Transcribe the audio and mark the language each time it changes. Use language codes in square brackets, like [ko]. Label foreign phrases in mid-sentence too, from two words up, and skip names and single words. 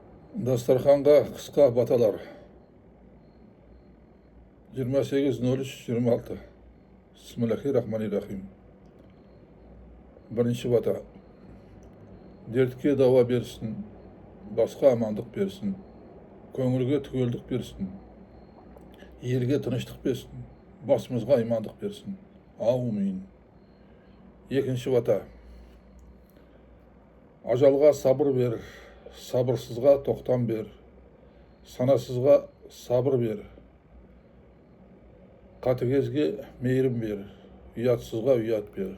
[uz] Dasturxonga qisqa batalar 28.03.26. [kk] Bismillahirrahmanirrahim. Birinchi bata. Derdке dava bersin, basqa amandıq bersin, көңілге түгелдік берсін, елге тыныштық берсін, басымызға имандық берсін. Аумин. Екінші бата. Ажалға сабыр бер, сабырсызға тоқтам бер, санасызға сабыр бер, қатыгезге мейірім бер, ұятсызға ұят бер.